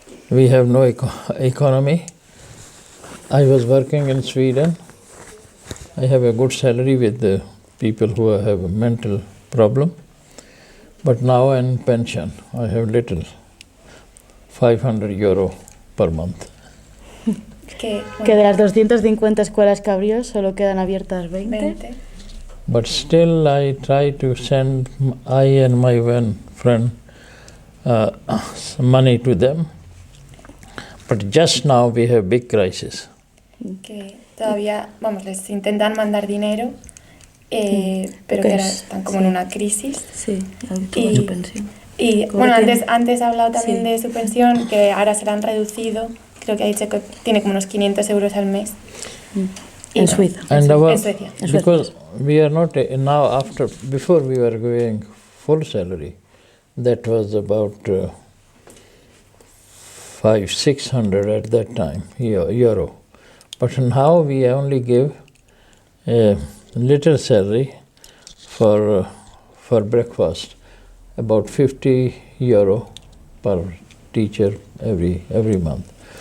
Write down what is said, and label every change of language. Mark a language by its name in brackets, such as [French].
[English] We have no economy. I was working in Sweden. I have a good salary with the people who have a mental problem. But now in pension, I have little, 500 euro per month. [Spanish] Que de las 250 escuelas que abrió solo quedan abiertas 20. [English] But still I try to send, I and my one friend, money to them. But just now we have big crisis. [Spanish] Que todavía, les intentan mandar dinero, pero que ahora están como en una crisis. Sí, su pensión. Y bueno, antes ha hablado también de su pensión, que ahora se la han reducido. Creo que ha dicho que tiene como unos 500 euros al mes. En Suiza. [English] And [Spanish] en Suecia. [English] Because we are not, now before we were going full salary, that was about 500-600 at that time, euro. But now we only give a little salary for breakfast, about 50 euro per teacher every month.